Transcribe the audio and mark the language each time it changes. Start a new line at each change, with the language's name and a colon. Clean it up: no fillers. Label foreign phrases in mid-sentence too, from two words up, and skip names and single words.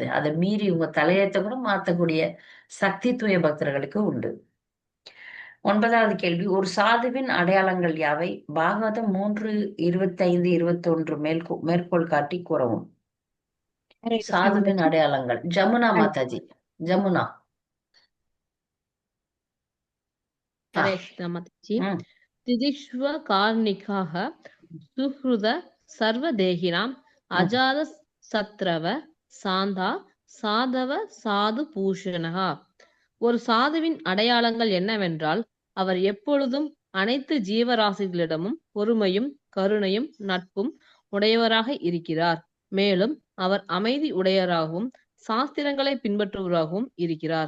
Tamil: அதை மீறி உங்க தலையத்தை கூட மாத்தக்கூடிய சக்தி தூய பக்தர்களுக்கு உண்டு. 9வது கேள்வி, ஒரு சாதுவின் அடையாளங்கள் யாவை? பாகவதம் 3:25-21 மேற்கோள் காட்டி கூறவும். ஹரே கிருஷ்ண சாதுவின் மாதாஜி. அடையாளங்கள். ஜமுனா மாதாஜி, ஜமுனா. हरे कृष्ण माताजी। ம்
Sanskrit: तिदिष्व कार्णिकाः सुहृद सर्वदेहिनाम् अजात शत्रवः शान्ताः साधवः साधु भूषणाः.
Tamil: ஒரு சாதுவின் அடையாளங்கள் என்னவென்றால், அவர் எப்பொழுதும் அனைத்து ஜீவராசிகளிடமும் பொறுமையும் கருணையும் நட்பும் உடையவராக இருக்கிறார். மேலும் அவர் அமைதி உடையவராகவும் சாஸ்திரங்களை பின்பற்றுவராகவும் இருக்கிறார்.